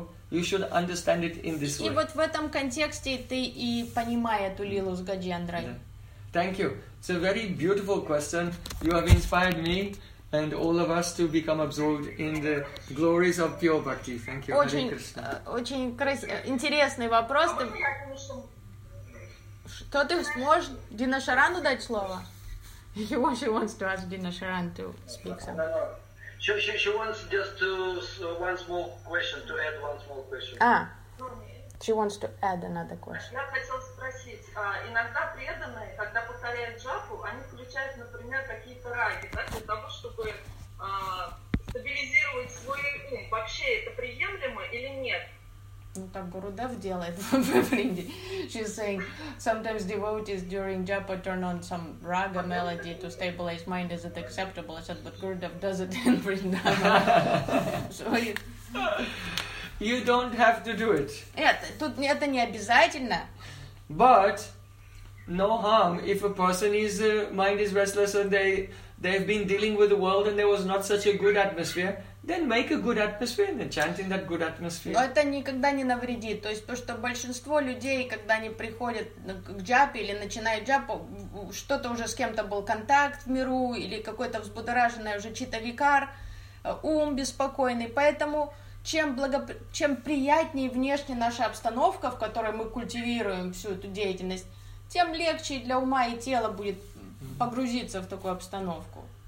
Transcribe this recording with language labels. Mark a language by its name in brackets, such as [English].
[Russian] И вот в этом контексте ты и понимай эту лилу с Гаджендрой. [English] Thank you. It's a very beautiful question. You have inspired me and all of us to become absorbed in the glories of pure bhakti. Thank you. [Russian] Интересный вопрос. Кто ты сможешь Дина Шарану дать слово? Или вообще [English] wants to ask Дина Шаран to speak some? She wants just to one small question to add one small question. She wants to add another question. [Russian] Я хотел спросить, иногда преданные, когда повторяют джапу, они включают, например, какие-то раги, да, для того, чтобы стабилизировать свой ум. Вообще это приемлемо или нет? Ну, так Гурудев делает в Индии. [English] She's saying, sometimes devotees during japa turn on some raga melody to stabilize mind. Is it acceptable? I said, but Gurudev does it in Vrindavan. You don't have to do it. [Russian] Нет, тут это не обязательно. [English] But no harm if a person is mind is restless and they've been dealing with the world and there was not such a good atmosphere. Then make a good atmosphere and chant in that good atmosphere. [Russian] Но это никогда не навредит. То есть то, что большинство людей, когда они приходят к джапе или начинают джапу, что-то уже с кем-то был контакт в миру или какой-то взбудораженный уже читавикар, ум беспокойный. Поэтому чем приятнее внешне наша обстановка, в которой мы культивируем всю эту деятельность, тем легче для ума и тела будет погрузиться в такую обстановку.